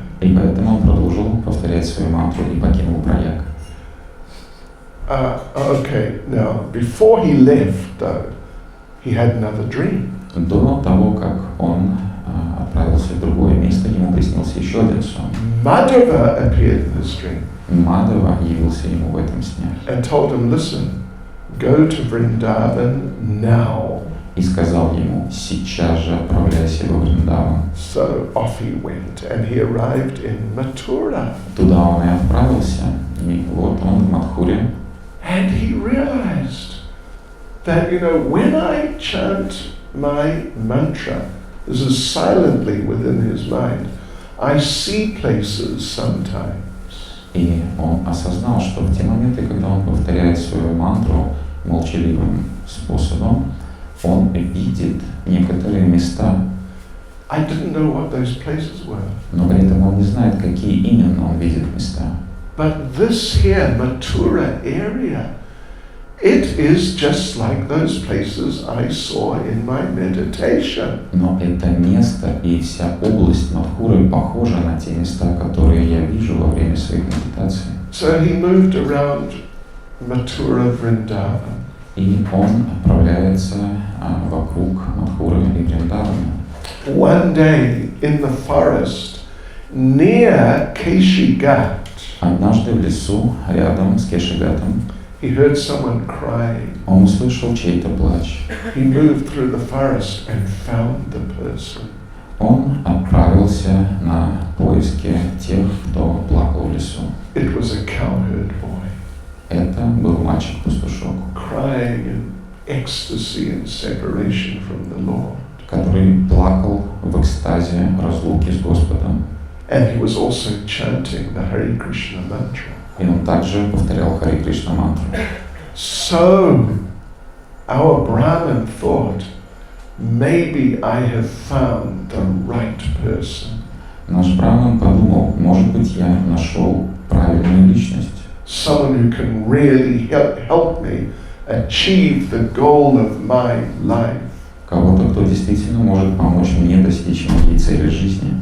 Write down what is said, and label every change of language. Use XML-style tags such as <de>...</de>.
<ru>И поэтому он продолжил повторять свою мантру и покинул Праяг.</ru> <en>Okay, now, before he left, though, he had another dream.</en> <ru>До того, как он отправился в другое место, ему приснился еще один сон.</ru> <en>Madhava appeared in this dream.</en> <ru>Мадхава явился ему в этом сне</ru> <en>and told him, listen, go to Vrindavan now.</en> <ru>и сказал ему: сейчас же отправляйся во Вриндаван.</ru> <en>So off he went, and he arrived in Mathura.</en> <ru>Туда он и отправился, и вот он в Мадхуре.</ru> <en>And he realized that, when I chant my mantra, this is silently within his mind, I see places sometimes.</en> <ru>И он осознал, что в те моменты, когда он повторяет свою мантру молчаливым способом, он видит некоторые места.</ru> <en>I didn't know what those places were.</en> <ru>Но при этом он не знает, какие именно он видит места.</ru> <en>But this here, Mathura area, it is just like those places I saw in my meditation.</en> <ru>Но это место и вся область Мадхуры похожа на те места, которые я вижу во время своих медитаций.</ru> <en>So he moved around Mathura, Vrindavan.</en> <ru>И он отправляется вокруг Мадхуры и Вриндавана.</ru> <en>One day in the forest near Keshigat,</en> <ru>Однажды в лесу, рядом с Кешигатом,</ru> <en>he heard someone crying.</en> <ru>он услышал чей-то плач.</ru> <en>He moved through the forest and found the person.</en> <ru>Он отправился на поиски тех, кто плакал в лесу.</ru> <en>It was a cowherd boy,</en> <ru>Это был мальчик-пастушок,</ru> <en>crying in ecstasy and separation from the Lord.</en> <ru>который плакал в экстазе разлуки с Господом.</ru> <en>And he was also chanting the Hare Krishna mantra.</en> <ru>И он также повторял Харе Кришна мантру.</ru> <en>So, our Brahmin thought, maybe I have found the right person.</en> <ru>Наш Брахман подумал: может быть, я нашел правильную личность.</ru> <en>Someone who can really help me achieve the goal of my life.</en> <ru>Кого-то, кто действительно может помочь мне достичь моей цели жизни.</ru>